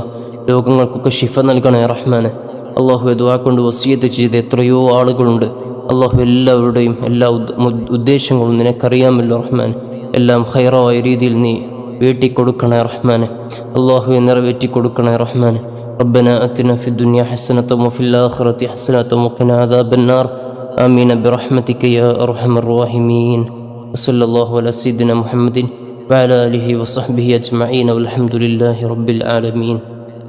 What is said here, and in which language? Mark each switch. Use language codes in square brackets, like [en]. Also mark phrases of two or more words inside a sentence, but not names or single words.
[ml] രോഗങ്ങൾക്കൊക്കെ ശിഫ നൽകണേ റഹ്മാനെ. അള്ളാഹുവെ, ദുആ കൊണ്ട് വസിയത്ത് ചെയ്ത എത്രയോ ആളുകളുണ്ട്. അള്ളാഹു എല്ലാവരുടെയും എല്ലാ ഉദ്ദേശങ്ങളും നിനക്കറിയാമല്ലോ റഹ്മാൻ. എല്ലാം ഖൈറായ രീതിയിൽ നീ വീട്ടിക്കൊടുക്കണേ റഹ്മാനെ. അള്ളാഹുവെ, നിറവേറ്റി കൊടുക്കണേ റഹ്മാനെ. [ar] ربنا آتنا في الدنيا حسنة وفي الآخرة حسنة وقنا عذاب النار. آمين برحمتك يا أرحم الراحمين. وصلى الله على سيدنا محمد وعلى آله وصحبه أجمعين والحمد لله رب العالمين.